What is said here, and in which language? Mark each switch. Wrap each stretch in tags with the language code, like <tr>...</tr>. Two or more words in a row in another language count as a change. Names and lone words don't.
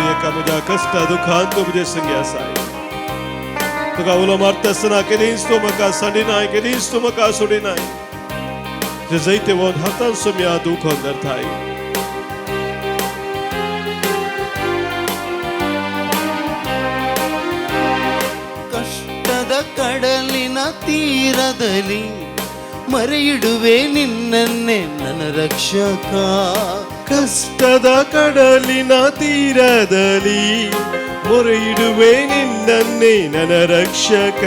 <kok>म्हज्या कश्टा दुखांत तूं म्हजे संगी आसाय. तुका उलो मारतना केदींच तूं म्हाका सांडिनाय, केदींच तूं म्हाका सोडिनाय. जे जायते वोन हातान सोम्या दुखोन धरताय.</kok> <kn>ಕಷ್ಟದ ಕಡಲಿನ ತೀರದಲ್ಲಿ ಮರೆಯಿಡುವೆ ನಿನ್ನನ್ನೇ ನನ್ನ ರಕ್ಷಕ. ಕಷ್ಟದ ಕಡಲಿನ ತೀರದಲ್ಲಿ ಮೊರೆಯಿಡುವೆ ನಿನ್ನನ್ನೇ ನನ್ನ ರಕ್ಷಕ.</kn>